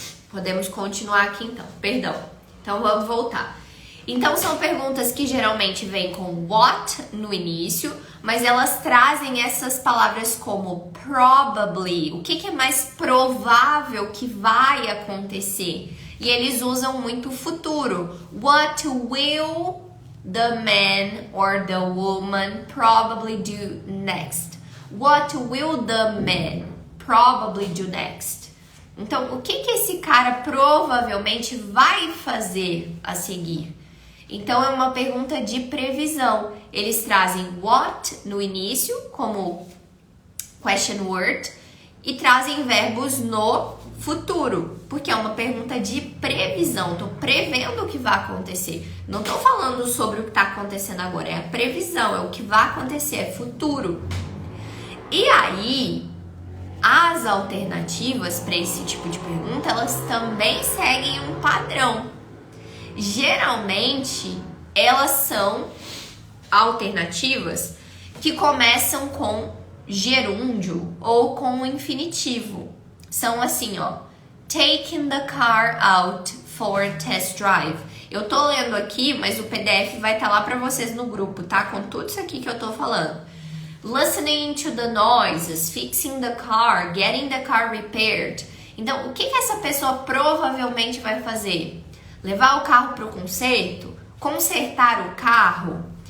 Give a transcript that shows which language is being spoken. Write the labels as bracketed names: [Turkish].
[Portuguese] Podemos continuar aqui então. Perdão. Então vamos voltar. Então são perguntas que geralmente vêm com what no início, mas elas trazem essas palavras como probably, o que é mais provável que vai acontecer. E eles usam muito o futuro. [English] What will the man or the woman probably do next? What will the man probably do next? [Portuguese] Então, o que esse cara provavelmente vai fazer a seguir? Então, é uma pergunta de previsão. Eles trazem what no início, como question word, e trazem verbos no futuro, porque é uma pergunta de previsão. Estou prevendo o que vai acontecer. Não estou falando sobre o que está acontecendo agora, é a previsão, é o que vai acontecer, é futuro. E aí, as alternativas para esse tipo de pergunta, elas também seguem um padrão. Geralmente, elas são alternativas que começam com gerúndio ou com infinitivo. São assim, ó. [English] Taking the car out for test drive. [Portuguese] Eu tô lendo aqui, mas o PDF vai estar lá para vocês no grupo, tá? Com tudo isso aqui que eu tô falando. [English] Listening to the noises, fixing the car, getting the car repaired. [Portuguese] Então, o que essa pessoa provavelmente vai fazer? Levar o carro para o conserto? Consertar o carro?